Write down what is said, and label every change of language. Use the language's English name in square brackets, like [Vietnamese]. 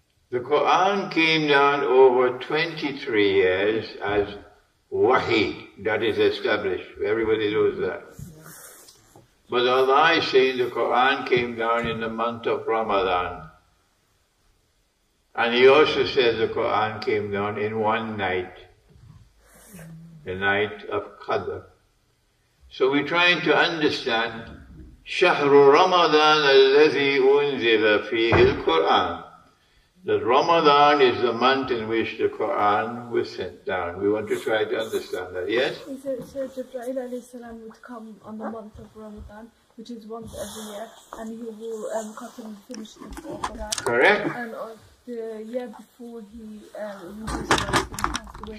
[English] The Quran came down over 23 years as Wahi. That is established. Everybody knows that. But Allah is saying the Quran came down in the month of Ramadan. And He also says the Quran came down in one night. The night of Qadr. So we're trying to understand [Arabic] شهر رمضان الذي أنزل فيه القرآن. [English] That Ramadan is the month in which the Quran was sent down. We want to try to understand that, yes? So Jibreel alayhi salam would come on the month of Ramadan, which is once every year, and he will cut and finish the Quran. Correct. And the year before he passed away.